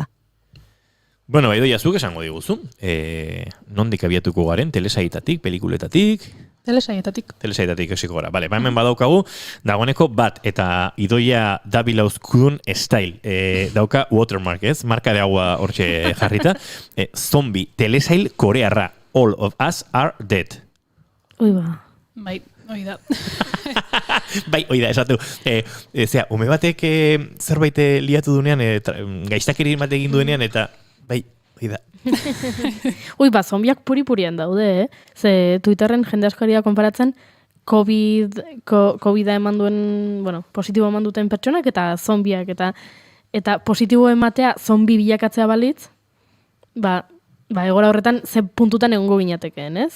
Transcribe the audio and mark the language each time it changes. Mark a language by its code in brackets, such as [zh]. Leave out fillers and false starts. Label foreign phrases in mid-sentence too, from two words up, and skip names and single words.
[eu] Bueno, Idoia, zuk esango diguzu. Nondik abiatuko garen, telesaitatik, pelikuletatik? Telesaitatik esiko gara. Vale, hemen badaukagu, dagoeneko bat, eta Idoia Davila Ozkudun style. Dauka watermark, ez? [es] Marka de agua [eu] hortxe jarrita. Zombie, telesail korearra. [en] All of us are dead. [eu] Ui ba. Bai, hoi da. Bai, hoi da, esatu. Ume batek zerbait liatu dunean, gaiztakeri bat egin duenean, eta bai, hoi da. Ui ba, zombiak puri-purien daude, Ze Twitterren jende askoria konparatzen COVID-a eman duen, bueno, positibo eman duten pertsonak eta zombiak, eta positibo ematea zombi bilakatzea balitz, ba egora horretan ze puntutan egongo ginatekeen, ez?